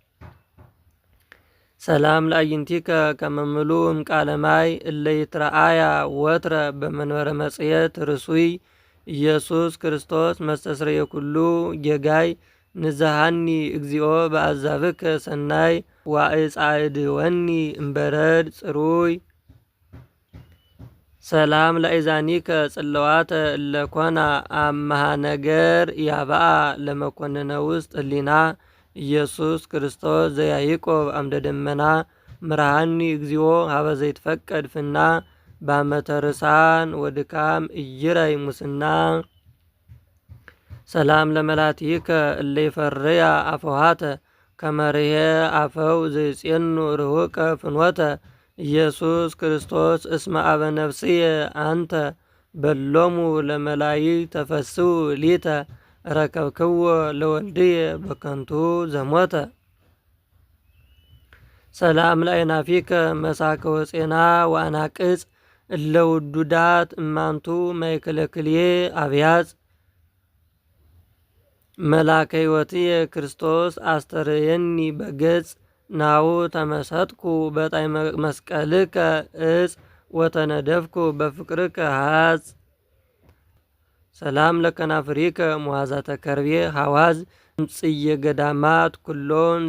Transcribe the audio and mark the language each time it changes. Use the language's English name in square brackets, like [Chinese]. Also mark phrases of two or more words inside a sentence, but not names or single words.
[Geez] ሰላም ለአዕይንቲከ ከመምሉ እምቃለማይ እለ ይትረአያ ወትረ በመንበረ መጽየት ርሱይ ኢየሱስ ክርስቶስ መስተስረየ ኩሉ ጌጋይ ንዛሃኒ እግዚኦ በአዛብከ ሰናይ ዋእጻእድወኒ እምበረድ ጽሩይ። ሰላም ለአእዛኒከ ጽለዋተ እለኮና አመሃ ነገር ያብአ ለመኮንነ ውስጥ ህሊና ኢየሱስ ክርስቶስ ዘያዕቆብ አምደ ደመና ምርሃኒ እግዚኦ ሀበ ዘይትፈቀድ ፍና በአመተ ርሳን ወድካም እይረይ ሙስና። ሰላም ለመላትይከ እለ ይፈርያ አፈዋተ ከመርሄ አፈው ዘይጼኑ ርሁቀ ፍኖተ ኢየሱስ ክርስቶስ እስመ አበ ነፍስየ አንተ በሎሙ ለመላይ ተፈስው ሊተ ረከብክዎ ለወልድየ በከንቱ ዘሞተ። ሰላም ለአይናፊከ መሳከ ወፄና ወአናቅጽ እለ ውዱዳት እማንቱ ማይከለክልዬ አብያጽ መላከ ሕይወትየ ክርስቶስ አስተርየኒ በገጽ ናሁ ተመሰጥኩ በጣይ መስቀልከ እጽ ወተነደፍኩ በፍቅርከ ሀጽ። ሰላም ለከናፍሪከ መዋዛተ ከርቤ ሐዋዝ እምጽየ ገዳማት ኩሎን